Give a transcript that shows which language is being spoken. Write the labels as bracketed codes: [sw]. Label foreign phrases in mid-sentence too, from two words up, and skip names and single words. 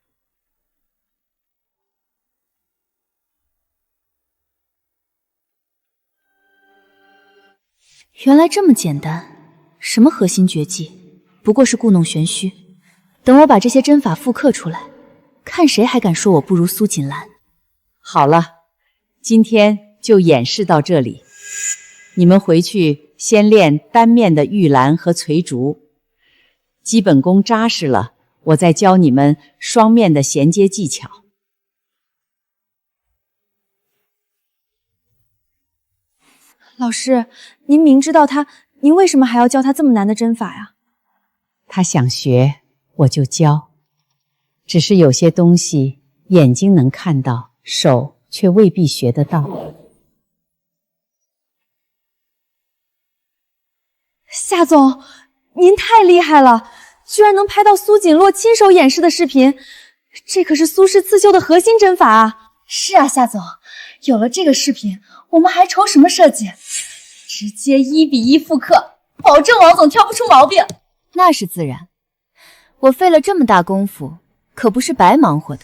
[zh] 原來這麼簡單，什麼核心絕技，不過是故弄玄虛。等我把這些針法複刻出來，看誰還敢說我不如蘇錦蘭。好了，今天就演示到這裡。你們回去先練單面的玉蘭和翠竹，基本功扎實了，我再教你們雙面的銜接技巧。老師，您明知道他，您为什麼還要教他這麼難的針法呀？他想學，我就教。只是有些東西眼睛能看到，手卻未必學得到。夏總，您太厲害了，居然能拍到蘇錦洛親手演示的視頻，這可是蘇氏刺繡的核心針法啊！是啊，夏总，有了這個視頻，我們還愁什麼設計？直接1:1複刻，保證王總挑不出毛病。那是自然，我費了這麼大功夫，可不是白忙活的。